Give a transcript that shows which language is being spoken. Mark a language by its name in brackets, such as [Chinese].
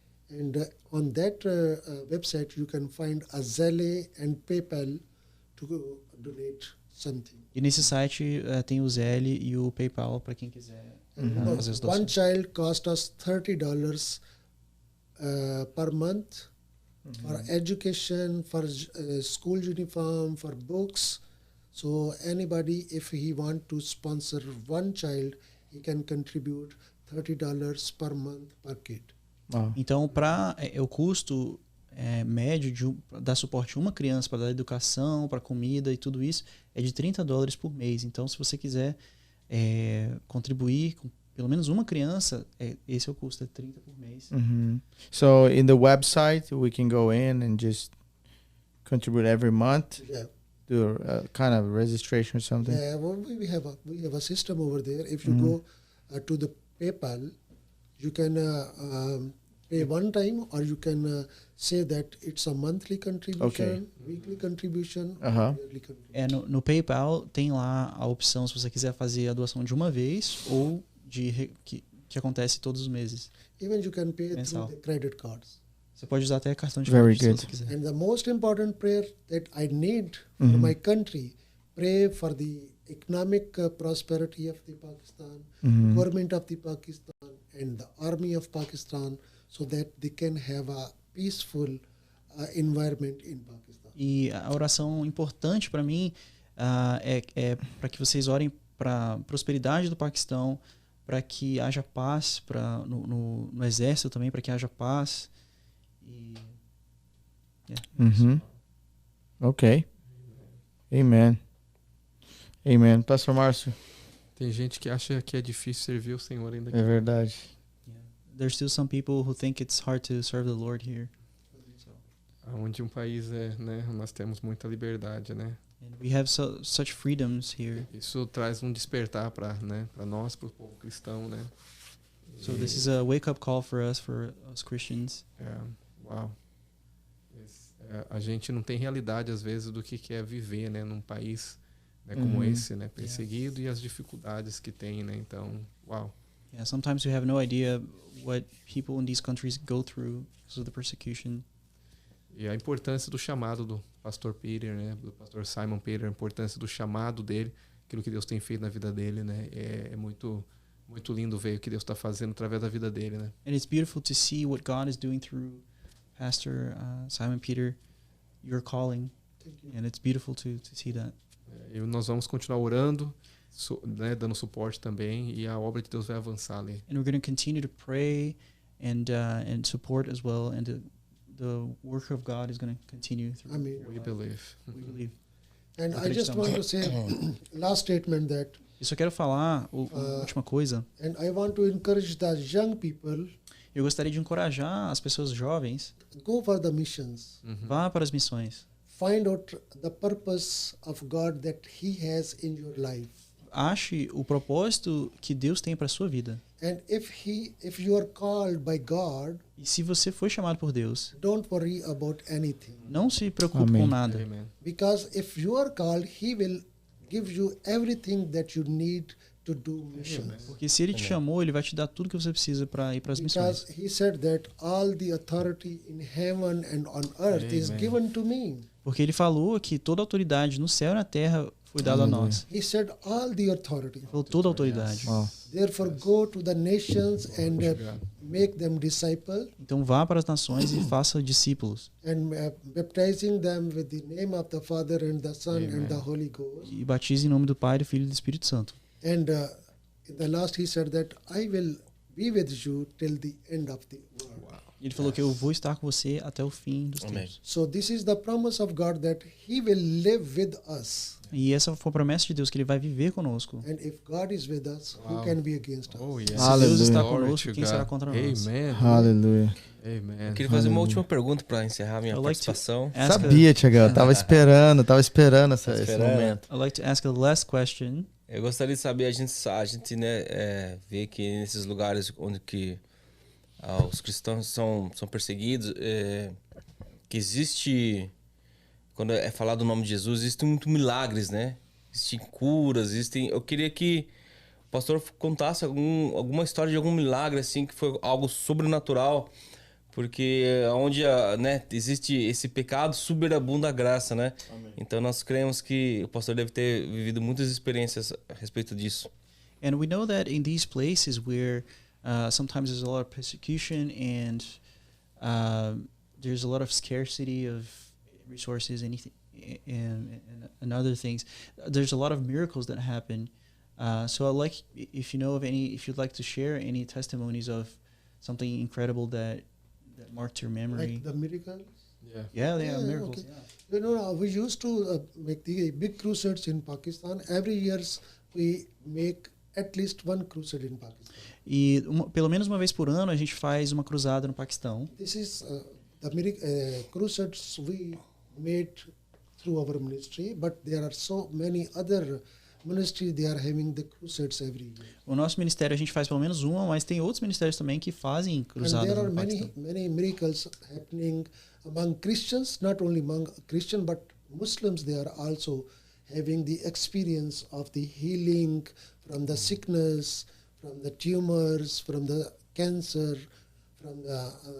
[English] And on that website, you can find a Zelle and PayPal to donate something. [Portuguese] E nesse site tem o Zelle e o PayPal para quem quiser fazer as [English] One [Portuguese] doações. [English] child cost us $30 per month for education, for school uniform, for books. So anybody, if he want to sponsor one child, he can contribute $30 per month per kid. Wow. [Portuguese] Então, para o custo médio de dar suporte a uma criança para dar educação, para comida e tudo isso é de $30 por mês. Então, se você quiser contribuir com pelo menos uma criança, esse é o custo, é $30 por mês. [English] So in the website, we can go in and just contribute every month. Yeah. Do a kind of registration or something. Yeah, well, we have a system over there. If you go to the PayPal, you can pay one time, or you can say that it's a monthly contribution, weekly contribution, yearly contribution. [Portuguese] No PayPal tem lá a opção se você quiser fazer a doação de uma vez ou que acontece todos os meses. [English] Even you can pay [Portuguese] Mensal. [English] through the credit cards. [Portuguese] Você pode usar até cartão de [English] Very [Portuguese] crédito se [English] good. [Portuguese] você quiser. [English] And the most important prayer that I need for my country, pray for the economic prosperity of the Pakistan, government of the Pakistan, and the army of Pakistan, so that they can have a peaceful environment in Pakistan. [Portuguese] E a oração importante para mim é para que vocês orem para a prosperidade do Paquistão, para que haja paz no exército também, para que haja paz. E, [English] Ok. Amen. Amen. Pastor Márcio. [Portuguese] Tem gente que acha que é difícil servir o Senhor ainda. É verdade. [English] there's still some people who think it's hard to serve the Lord here. [Portuguese] Onde país né, nós temos muita liberdade, né? [English] And we have such freedoms here. [Portuguese] Isso traz despertar para nós, para o povo cristão, né? [English] So this is a wake-up call for us Christians. [Portuguese] Uau. A gente não tem realidade às vezes do que é viver, né, num país, né, como esse, né, perseguido, e as dificuldades que tem, né? Então, uau. [English] Yeah, sometimes we have no idea what people in these countries go through because of the persecution. [Portuguese] E a importância do chamado do pastor Peter, né, do pastor Simon Peter, a importância do chamado dele, aquilo que Deus tem feito na vida dele, né, é muito lindo ver o que Deus está fazendo através da vida dele, né. [English] And it's beautiful to see what God is doing through Pastor Simon Peter, your calling, and it's beautiful to see that. [Portuguese] E nós vamos continuar orando, né, dando suporte também, e a obra de Deus vai avançar ali. [English] And we're going to continue to pray and support as well, and the work of God is going to continue through. Amen. We believe. We believe. And I just want to say last statement that [Portuguese] Eu só quero falar a última coisa. [English] and I want to encourage the young people [Portuguese] Eu gostaria de encorajar as pessoas jovens, [English] go for the missions. [Portuguese] vá para as missões. [English] Find out the purpose of God that He has in your life. [Portuguese] Ache o propósito que Deus tem para sua vida. [English] And if you are called by God, [Portuguese] E se você foi chamado por Deus, [English] don't worry about anything. [Portuguese] não se preocupe Amém. com nada. [English] Amen. Because if you are called, He will give you everything that you need to do missions. [Portuguese] Porque se Ele te chamou, Ele vai te dar tudo que você precisa para ir para as missões. [English] Because He said that all the authority in heaven and on earth is Amen. given to me. [Portuguese] Porque Ele falou que toda autoridade no céu e na terra foi dada a nós. [English] He said all the authority. [Portuguese] Ele falou toda a autoridade. [English] Wow. Therefore, go to the nations and make them disciples [Portuguese] Então vá para as nações e faça discípulos. [English] and baptizing them with the name of the Father and the Son and the Holy Ghost. [Portuguese] E batize em nome do Pai, do Filho e do Espírito Santo. [English] And in the last, he said that I will be with you till the end of the world. [Portuguese] Ele falou que eu vou estar com você até o fim dos Amém. tempos. [English] So this is the promise of God that He will live with us. [Portuguese] E essa foi a promessa de Deus, que Ele vai viver conosco. [English] And if God is with us, who Wow. can be against us? Oh, yes. [Portuguese] Se Deus Aleluia. está [English] Glory [Portuguese] conosco, [English] to [Portuguese] quem [English] God. [Portuguese] será contra nós? [English] Amen. [Portuguese] Aleluia. [English] Amen. [Portuguese] Eu queria fazer uma última pergunta para encerrar minha [English] I'd like to [Portuguese] participação. [English] ask [Portuguese] Sabia, Tiago. Eu tava esperando esse Esperando. momento. [English] I'd like to ask a last question. [Portuguese] Eu gostaria de saber, a gente né, vê que nesses lugares onde que os cristãos são perseguidos, que existe, quando é falado o nome de Jesus, existem muitos milagres, né? Existem curas, eu queria que o pastor contasse alguma história de algum milagre, assim, que foi algo sobrenatural, porque onde né, existe esse pecado, superabunda a graça, né? Amém. Então nós cremos que o pastor deve ter vivido muitas experiências a respeito disso. [English] And we know that in these places where sometimes there's a lot of persecution and there's a lot of scarcity of resources and other things, there's a lot of miracles that happen. So I'd like, if you'd like to share any testimonies of something incredible that marked your memory. Like the miracles? Yeah. Yeah, miracles. Okay. You know, we used to make the big crusades in Pakistan. Every year we make at least one crusade in Pakistan. [Portuguese] E pelo menos uma vez por ano a gente faz uma cruzada no Paquistão. [English] This is the crusades we made through our ministry, but there are so many other ministries, they are having the crusades every year. [Portuguese] O nosso ministério a gente faz pelo menos uma, mas tem outros ministérios também que fazem [English] And [Portuguese] cruzadas [English] there are [Portuguese] no Paquistão. [English] many miracles happening among Christians, not only among Christians, but Muslims, they are also having the experience of the healing from the sickness, from the tumors, from the cancer, from the